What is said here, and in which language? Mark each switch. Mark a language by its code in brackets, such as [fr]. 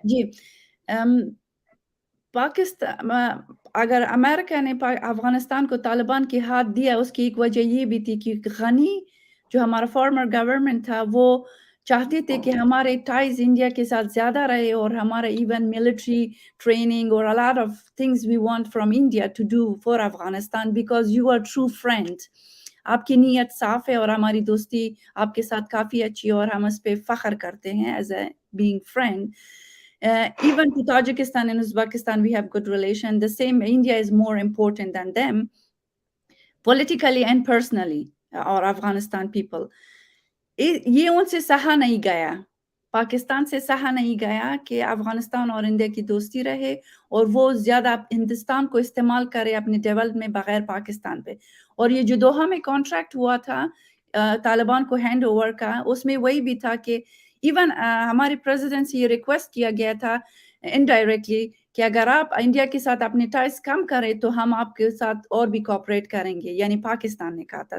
[hi] जी, पाकिस्तान, अगर अमेरिका ने अफगानिस्तान को तालिबान के हाथ दिया, उसकी एक वजह ये भी थी कि गनी जो हमारा फॉर्मर गवर्नमेंट था वो चाहते थे कि हमारे टाइज इंडिया के साथ ज़्यादा रहे, और हमारा इवन मिलिट्री ट्रेनिंग और [en] A lot of things we want from India to do for Afghanistan, because you are true friend. [hi] आपकी नीयत साफ है और हमारी दोस्ती आपके साथ काफ़ी अच्छी है, और हम इस पर फ़ख्र करते हैं [en] As a being friend. Even to Tajikistan and Uzbekistan, we have good relation. The same, India is more important than them, politically and personally, or Afghanistan people. [hi] ये उनसे सहा नहीं गया, पाकिस्तान से सहा नहीं गया कि अफगानिस्तान और इंडिया की दोस्ती रहे, और वो ज़्यादा हिंदुस्तान को इस्तेमाल करे अपने डेवलपमेंट में बगैर पाकिस्तान पे। और ये जो दोहा में कॉन्ट्रैक्ट हुआ था तालिबान को हैंड ओवर का, उसमें वही भी था कि इवन हमारे प्रेसिडेंट से ये रिक्वेस्ट किया गया था इनडायरेक्टली कि अगर आप इंडिया के साथ अपने टाइज कम करें तो हम आपके साथ और भी कोऑपरेट करेंगे, यानी पाकिस्तान ने कहा था।